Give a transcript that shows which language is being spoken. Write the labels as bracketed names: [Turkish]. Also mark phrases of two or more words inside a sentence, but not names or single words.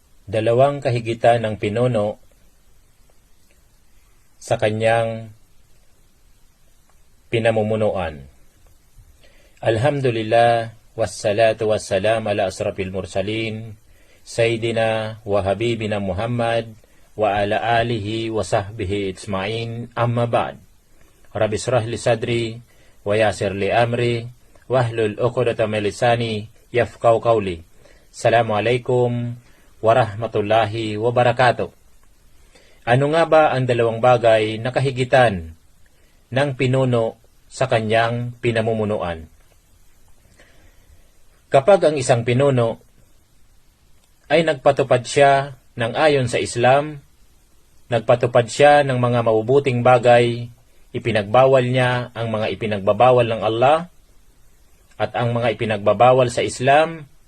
[Filipino] Dalawang kahigitan ng pinuno sa kanyang pinamumunuan. [Arabic] الحمد لله، والصلاة والسلام على أشرف المرسلين، سيدنا وحبيبنا محمد، وعلى آله وصحبه أجمعين، أما بعد. رب اشرح لي صدري، ويسر لي أمري، واحلل عقدة من لساني، يفقهوا قولي. السلام عليكم ورحمة الله وبركاته. [Filipino] Ano nga ba ang dalawang bagay na kahigitan ng pinuno sa kanyang pinamumunuan? Kapag ang isang pinuno ay nagpatupad siya ng ayon sa Islam, nagpatupad siya ng mga mabubuting bagay, ipinagbawal niya ang mga ipinagbabawal ng Allah at ang mga ipinagbabawal sa Islam,